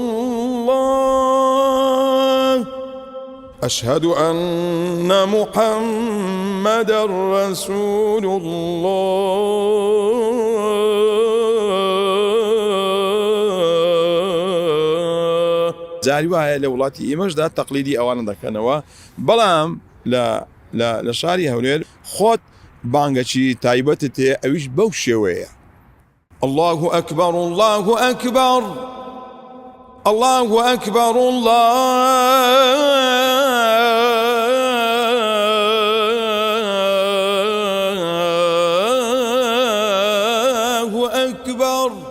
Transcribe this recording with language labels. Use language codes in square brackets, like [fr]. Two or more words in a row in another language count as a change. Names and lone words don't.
[ar] الله أشهد أن محمدا رسول الله جاری [ckb] وایە لە وڵاتی ئێمەشدا تەقلیدی ئەوانە دەکەنەوە بەڵام لە شاری هەولێر خۆت بانگەکی تایبەتت هەیە ئەویش بەو شێوەیە [ar] الله أكبر الله أكبر الله أكبر الله أكبر